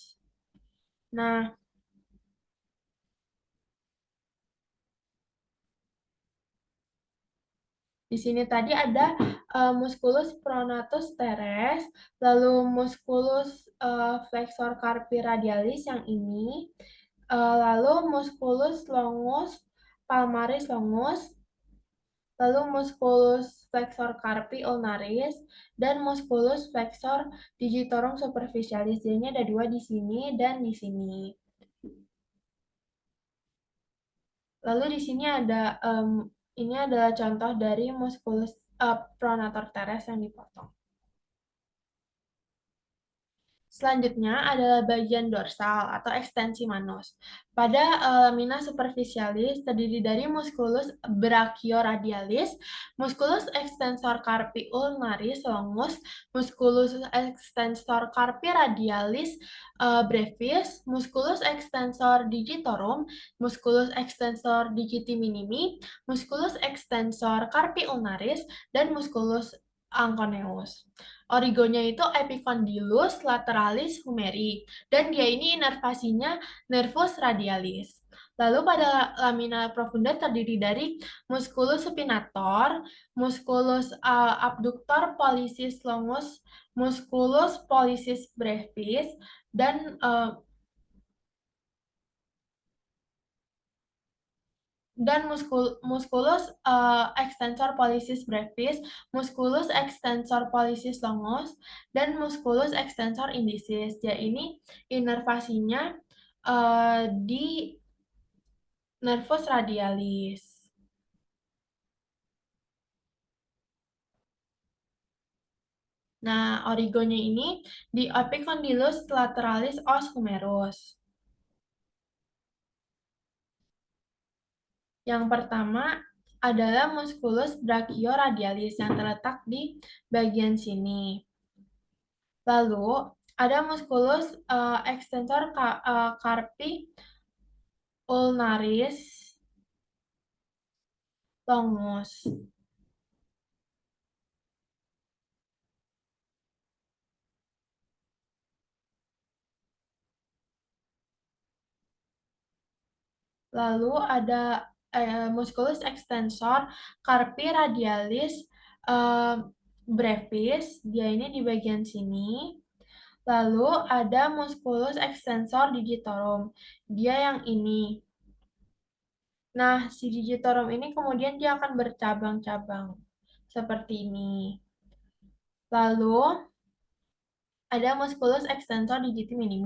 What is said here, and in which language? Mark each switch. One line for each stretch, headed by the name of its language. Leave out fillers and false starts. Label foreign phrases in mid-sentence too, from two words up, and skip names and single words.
Indonesian: Nah, di sini tadi ada
Latin: musculus pronatus teres,
Indonesian: lalu
Latin: musculus flexor carpi radialis
Indonesian: yang ini, lalu
Latin: musculus longus palmaris longus,
Indonesian: lalu
Latin: musculus flexor carpi ulnaris,
Indonesian: dan
Latin: musculus flexor digitorum superficialis.
Indonesian: Jadi ada dua di sini dan di sini. Lalu di sini ada ini adalah contoh dari
Latin: musculus pronator teres
Indonesian: yang dipotong. Selanjutnya adalah bagian dorsal atau ekstensi manus.
Latin: Pada lamina superficialis
Indonesian: terdiri dari
Latin: musculus brachioradialis, musculus extensor carpi ulnaris longus, musculus extensor carpi radialis brevis, musculus extensor digitorum, musculus extensor digiti minimi, musculus extensor carpi ulnaris, dan musculus anconeus.
Indonesian: Origonya itu
Latin: epicondylus lateralis humeri
Indonesian: dan dia ini inervasinya
Latin: nervus radialis.
Indonesian: Lalu pada
Latin: lamina profunda
Indonesian: terdiri dari
Latin: musculus supinator, musculus abductor pollicis longus, musculus pollicis brevis, dan musculus extensor pollicis brevis, musculus extensor pollicis longus, dan musculus extensor indicis.
Indonesian: Jadi ini inervasinya di
Latin: nervus radialis.
Indonesian: Nah, origonya ini di
Latin: epicondylus lateralis os humerus.
Indonesian: Yang pertama adalah
Latin: musculus brachioradialis
Indonesian: yang terletak di bagian sini. Lalu ada
Latin: musculus extensor carpi ulnaris longus.
Indonesian: Lalu ada
Latin: musculus extensor carpi radialis eh, brevis,
Indonesian: dia ini di bagian sini. Lalu ada
Latin: musculus extensor digitorum,
Indonesian: dia yang ini. Nah, si digitorum ini kemudian dia akan bercabang-cabang seperti ini. Lalu ada
Latin: musculus extensor digiti minimi.